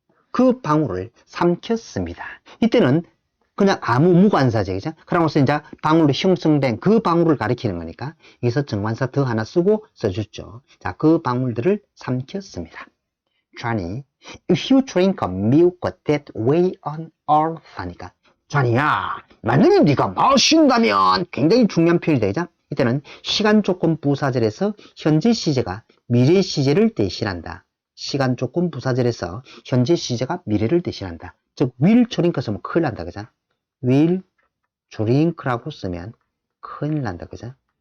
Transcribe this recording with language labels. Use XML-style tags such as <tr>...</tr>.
<ko>그 방울을 삼켰습니다. 이때는 그냥 아무 무관사죠. 그죠? 그러면서 이제 방울로 형성된 그 방울을 가리키는 거니까 여기서 정관사 더 하나 쓰고 써줬죠. 자, 그 방울들을 삼켰습니다.</ko> <en>Johnny, if you drink a milk that way on earth</en> <ko>하니까 Johnny야, 만약에 네가 마신다면 굉장히 중요한 표현이 되죠. 이때는 시간 조건 부사절에서 현재 시제가 미래 시제를 대신한다. 시간 조건 부사절에서 현재 시제가 미래를 대신한다. 즉 will drink 쓰면 큰일 난다. 그죠? will drink라고 쓰면 큰일 난다. 그죠?</ko>